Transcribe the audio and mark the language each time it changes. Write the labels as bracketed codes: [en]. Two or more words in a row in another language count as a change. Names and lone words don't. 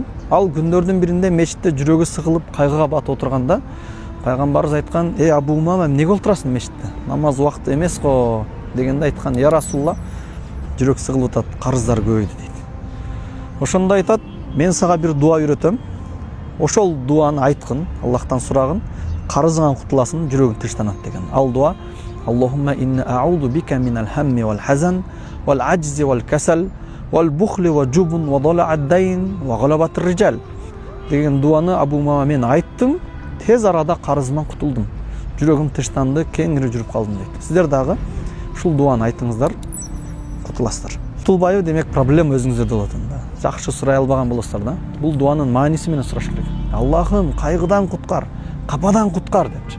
[ky] Ал күндөрдүн биринде мечитте жүрөгү сыгылып, кайгыга батып отурганда пайгамбарыбыз айткан: "Эй Абу Умама, эмнеге отурасың мечитте? Намаз убакыты эмес го" дегенде айткан: [ar] "يا رسول الله, [ky] жүрөк сыгылып атат, карыздар көбөйдү" дейт. Ошондо айтат: "Мен сага бир дуа үйрөтөм. Ошол дуаны айткын, Аллахтан сурагын, карызыңан кутуласың, жүрөгүң тынчтанат" деген. Ал дуа: [ar] "اللهم إني أعوذ بك من الهم والحزن والعجز والكسل والبخل والجبن وضلع الدين وغلبة الرجال" [ky] деген дуаны Абу Умама мен айттым, тез арада карызымдан кутулдум. Жүрөгүм тынчтанды, кеңири жүрүп калдым дейт. Сиздер дагы ушул дуаны айтыңыздар, кутуласыздар. Кутулбайбы, демек проблема өзүңүздөрдө болот анда. Жакшы сурай албаган болосуздар да. Бул дуанын мааниси менен сураш керек. Аллахым, кайгыдан куткар, кападан куткар депчи.